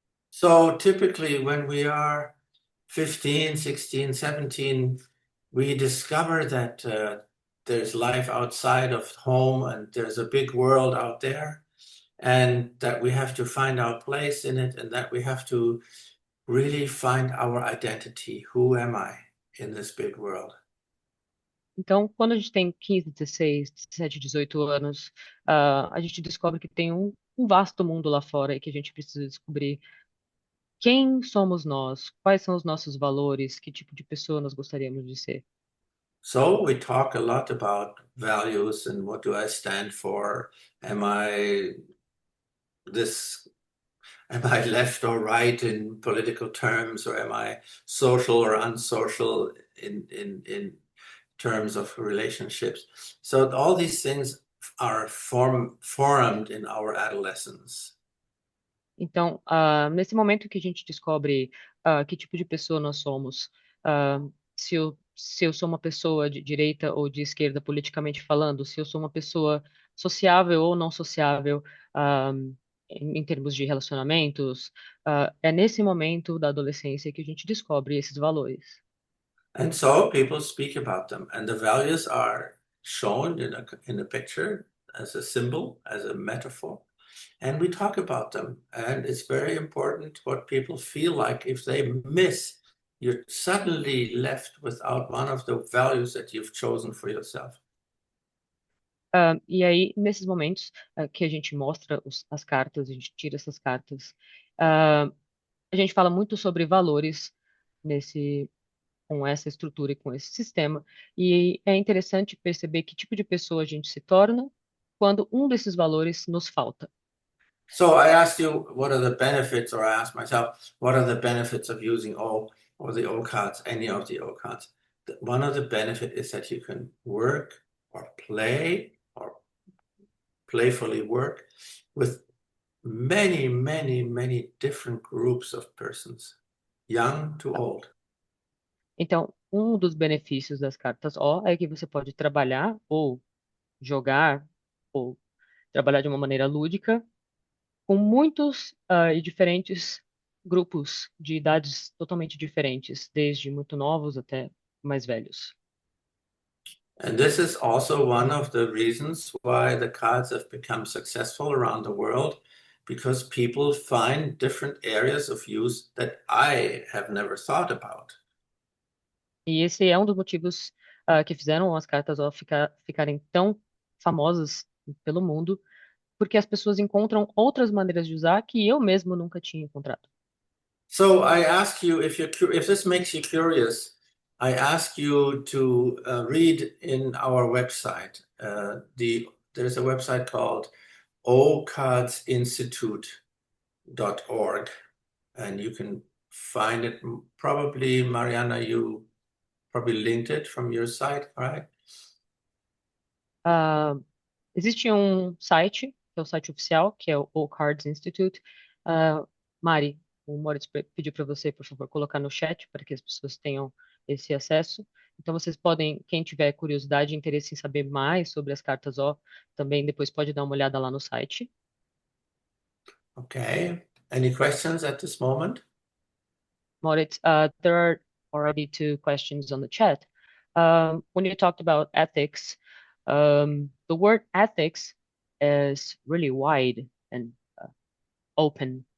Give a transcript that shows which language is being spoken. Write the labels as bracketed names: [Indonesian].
[English] So typically, when we are 15, 16, 17, we discover that there's life outside of home and there's a big world out there, and that we have to find our place in it, and that we have to really find our identity. Who am I in this big world? [Portuguese] Então, quando a gente tem 15, 16, 17, 18 anos, a gente descobre que tem um vasto mundo lá fora e que a gente precisa descobrir quem somos nós, quais são os nossos valores, que tipo de pessoa nós gostaríamos de ser. [English] So we talk a lot about values and what do I stand for? Am I this Am I left or right in political terms, or am I social or unsocial in terms of relationships? So all these things are formed in our adolescence. [Portuguese] Então, nesse momento que a gente descobre que tipo de pessoa nós somos, se eu sou uma pessoa de direita ou de esquerda politicamente falando, se eu sou uma pessoa sociável ou não sociável, ah, em termos de relacionamentos, é nesse momento da adolescência que a gente descobre esses valores. [English] And so people speak about them, and the values are shown in a picture as a symbol, as a metaphor. And we talk about them. And it's very important what people feel like if they miss, you're suddenly left without one of the values that you've chosen for yourself. [Portuguese] E aí, nesses momentos que a gente mostra as cartas, a gente tira essas cartas, ah, a gente fala muito sobre valores nesse, com essa estrutura e com esse sistema. E é interessante perceber que tipo de pessoa a gente se torna quando um desses valores nos falta. [English] So I asked you, what are the benefits, or I asked myself, what are the benefits of using O or the O cards, any of the O cards? One of the benefit is that you can work or play or playfully work with many, many, many different groups of persons, young to old. [Portuguese] Então, um dos benefícios das cartas O é que você pode trabalhar ou jogar ou trabalhar de uma maneira lúdica com muitos e diferentes grupos de idades totalmente diferentes, desde muito novos até mais velhos. [English] And this is also one of the reasons why the cards have become successful around the world, because people find different areas of use that I have never thought about. [Portuguese] E esse é um dos motivos que fizeram as cartas ó, ficarem tão famosas pelo mundo, porque as pessoas encontram outras maneiras de usar que eu mesmo nunca tinha encontrado. [English] So I ask you, if this makes you curious, I ask you to read in our website the there's a website called ocardsinstitute.org, and you can find it. Probably, Mariana, you probably linked it from your site, right? [Portuguese] Ah, existe um site, que é o site oficial, que é o Cards Institute. Ah, Mari, o Moritz pediu para você, por favor, colocar no chat para que as pessoas tenham esse acesso. Então, vocês podem, quem tiver curiosidade e interesse em saber mais sobre as cartas O, também depois pode dar uma olhada lá no site. [English] Okay. Any questions at this moment? Moritz, there are already two questions on the chat. When you talked about ethics, the word ethics is really wide and open.